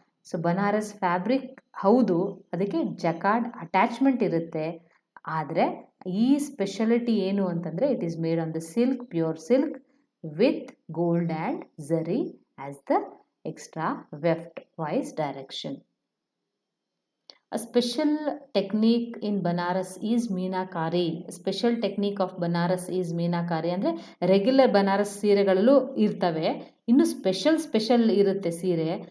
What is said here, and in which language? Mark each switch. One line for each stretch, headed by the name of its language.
Kannada: So Banaras fabric ಹೌದು, ಅದಕ್ಕೆ jacquard attachment ಇರುತ್ತೆ. ಆದರೆ ಈ ಸ್ಪೆಷಾಲಿಟಿ ಏನು ಅಂತಂದರೆ
English: It is made on the silk, pure silk with gold and zari as the extra weft wise direction. A special technique in Banaras is Meenakari. Special technique of Banaras is Meenakari.
Kannada: ಅಂದರೆ regular Banaras ಸೀರೆಗಳಲ್ಲೂ ಇರ್ತವೆ, ಇನ್ನು special ಇರುತ್ತೆ ಸೀರೆ.